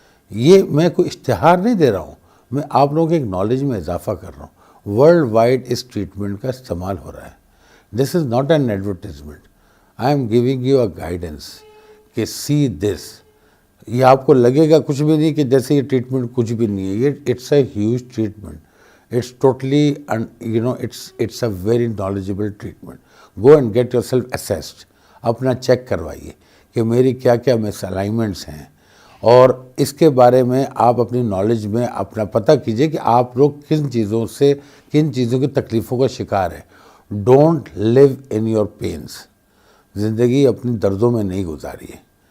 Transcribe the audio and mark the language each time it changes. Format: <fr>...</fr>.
<ur>یہ میں کوئی اشتہار نہیں دے رہا ہوں، میں آپ لوگوں کے ایک نالج میں اضافہ کر رہا ہوں. ورلڈ وائڈ اس ٹریٹمنٹ کا استعمال ہو رہا ہے.</ur> <en>This is not an advertisement, I'm giving you a guidance کہ see this.</en> <ur>یہ آپ کو لگے گا کچھ بھی نہیں کہ جیسے یہ ٹریٹمنٹ کچھ بھی نہیں ہے. یہ</ur> <en>It's a huge treatment. It's totally, it's a very knowledgeable treatment. Go and get yourself assessed.</en> <ur>اپنا چیک کروائیے کہ میری کیا کیا مس الائنمنٹس ہیں، اور اس کے بارے میں آپ اپنی نالج میں اپنا پتہ کیجئے کہ آپ لوگ کن چیزوں کی تکلیفوں کا شکار ہیں.</ur> <en>Don't leave in your pains.</en> <ur>زندگی اپنی دردوں میں نہیں گزاری ہے.</ur>